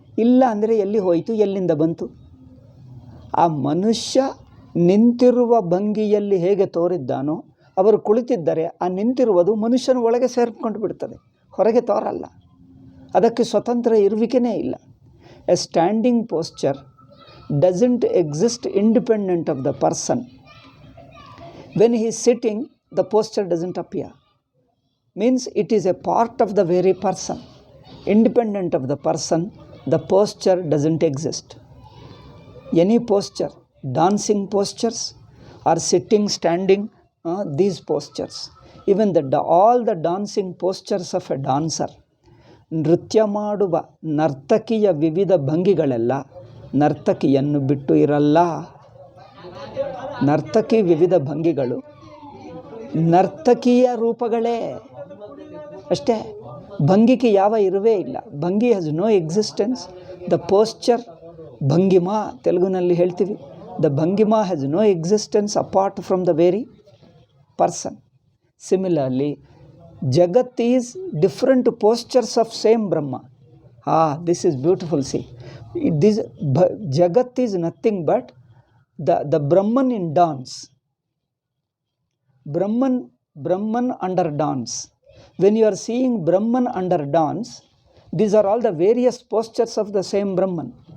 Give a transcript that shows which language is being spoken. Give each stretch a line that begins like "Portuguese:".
Kannada: ಇಲ್ಲ ಅಂದರೆ ಎಲ್ಲಿ ಹೋಯಿತು, ಎಲ್ಲಿಂದ ಬಂತು? ಆ ಮನುಷ್ಯ ನಿಂತಿರುವ ಭಂಗಿಯಲ್ಲಿ ಹೇಗೆ ತೋರಿದ್ದಾನೋ, ಅವರು ಕುಳಿತಿದ್ದರೆ ಆ ನಿಂತಿರುವುದು ಮನುಷ್ಯನ ಒಳಗೆ ಸೇರಿಕೊಂಡು ಬಿಡ್ತದೆ, ಹೊರಗೆ ತೋರಲ್ಲ. ಅದಕ್ಕೆ ಸ್ವತಂತ್ರ ಇರುವಿಕೆನೇ ಇಲ್ಲ.
English: A standing posture doesn't exist independent of the person. When he is sitting, the posture doesn't appear. Means it is a part of the very person. Independent of the person, the posture doesn't exist. Any posture, dancing postures or sitting, standing, these postures, even all the dancing postures of a dancer,
Kannada: ನೃತ್ಯ ಮಾಡುವ ನರ್ತಕಿಯ ವಿವಿಧ ಭಂಗಿಗಳೆಲ್ಲ ನರ್ತಕಿಯನ್ನು ಬಿಟ್ಟು ಇರಲ್ಲ. ನರ್ತಕಿ ವಿವಿಧ ಭಂಗಿಗಳು ನರ್ತಕಿಯ ರೂಪಗಳೇ ಅಷ್ಟೇ. ಭಂಗಿಗೆ ಯಾವ ಇರುವೇ ಇಲ್ಲ.
English: ಭಂಗಿ has no existence. The posture, ಭಂಗಿಮಾ
Kannada: ತೆಲುಗಿನಲ್ಲಿ ಹೇಳ್ತೀವಿ,
English: The ಭಂಗಿಮಾ has no existence apart from the very person. Similarly, Jagat is different postures of same Brahma. This is beautiful. See, this Jagat is nothing but the Brahman in dance. Brahman under dance. When you are seeing Brahman under dance, these are all the various postures of the same Brahman.